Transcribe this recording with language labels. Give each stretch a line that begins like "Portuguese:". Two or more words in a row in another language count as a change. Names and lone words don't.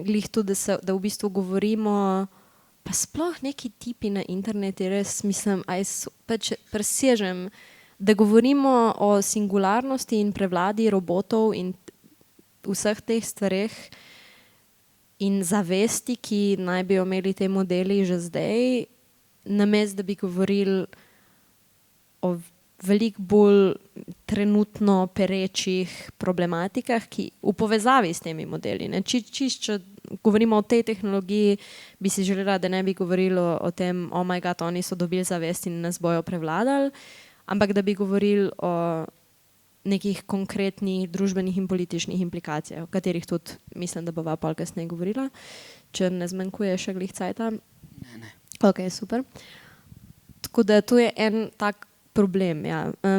Slovenian: Glih tudi, da v bistvu govorimo, pa sploh neki tipi na internetu, res mislim, pač presežem, da govorimo o singularnosti in prevladi robotov in vseh teh stvareh in zavesti, ki naj bi imeli te modeli že zdaj, namesto da bi govorili o veliko bolj trenutno perečih problematikah, ki v povezavi s temi modeli, ne, čisto govorimo o tej tehnologiji, bi si želela, da ne bi govorili o tem,
English: oh my god,
Slovenian: oni so dobili zavest in nas bojo prevladali, ampak da bi govorili o nekih konkretnih družbenih in političnih implikacijah, o katerih tudi mislim, da bova pol kasneje govorila, če ne zmanjkuje še glih cajta. Ne. Ok, super. Tako da to je en tak problem, ja.